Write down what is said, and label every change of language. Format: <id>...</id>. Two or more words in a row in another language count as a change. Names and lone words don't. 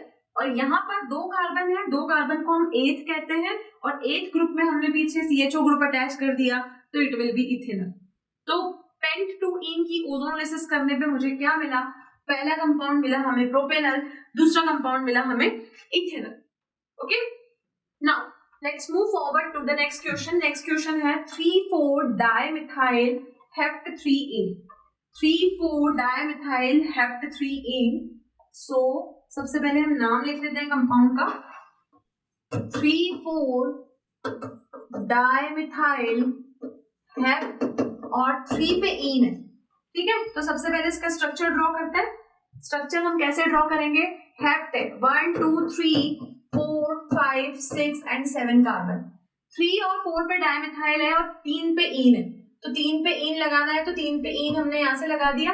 <hi>और यहाँ पर 2 कार्बन है, 2 कार्बन को हम 8 कहते हैं, और 8 ग्रुप में हमने पीछे CHO</hi> <en>group attach</en> <hi>कर दिया, तो</hi> <en>it will be ethanol.</en> <hi>तो पेंट-टू-ईन की ओजोनोलिसिस करने पे मुझे क्या मिला, पहला कंपाउंड मिला हमें प्रोपेनल, दूसरा कंपाउंड मिला हमें इथेनॉल।</hi> <en>Okay, now let's move forward to the next question. next question</en> <hi>है 3,4-dimethyl hept3ene, 3,4-dimethyl hept3ene। सो सबसे पहले हम नाम लिख लेते हैं कंपाउंड का, 3,4-dimethyl हेप्ट और 3 पे ईन है, ठीक है। तो सबसे पहले इसका</hi> <en>structure draw</en> <hi>करते हैं। स्ट्रक्चर हम कैसे ड्रॉ करेंगे, हेप्ट 1 2 3 4 5 6 एंड 7 कार्बन, 3 और 4 पे डाइमिथाइल है और 3 पे ईन है, तो 3 पे ईन लगाना है, तो 3 पे ईन हमने यहाँ से लगा दिया।</hi>